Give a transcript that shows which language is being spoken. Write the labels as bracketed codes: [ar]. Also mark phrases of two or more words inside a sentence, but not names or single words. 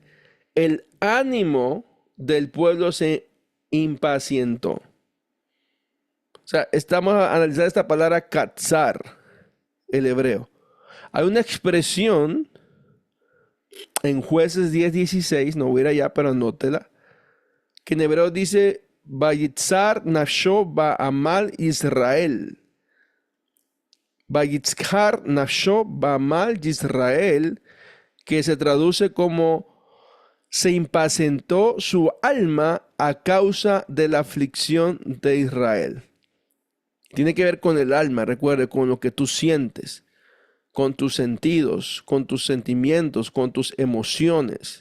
[es] El ánimo del pueblo se impacientó. O sea, estamos a analizar esta palabra katzar, el hebreo. Hay una expresión en Jueces 10:16, no voy a ir allá, pero anótela, que en hebreo dice, [he] ויקצר נפשו בעמל ישראל. ויקצר נפשו בעמל ישראל, [es] que se traduce como se impacientó su alma a causa de la aflicción de Israel. Tiene que ver con el alma, recuerde, con lo que tú sientes, con tus sentidos, con tus sentimientos, con tus emociones.